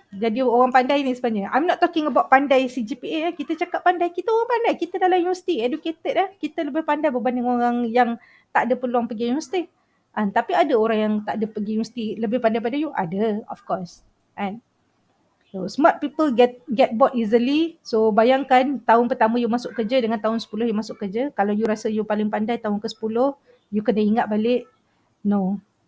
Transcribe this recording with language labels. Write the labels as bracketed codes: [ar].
[ms] Jadi orang pandai ni sebenarnya. I'm not talking about pandai CGPA ya. Kita cakap pandai, kita orang pandai. Kita dalam universiti, educated ya. Kita lebih pandai berbanding orang yang tak ada peluang pergi universiti. Tapi ada orang yang tak ada pergi universiti lebih pandai pada you? Ada, of course. [en] So smart people get bored easily. [ms] So bayangkan tahun pertama you masuk kerja dengan tahun 10 you masuk kerja. Kalau you rasa you paling pandai tahun ke-10, you kena ingat balik, no.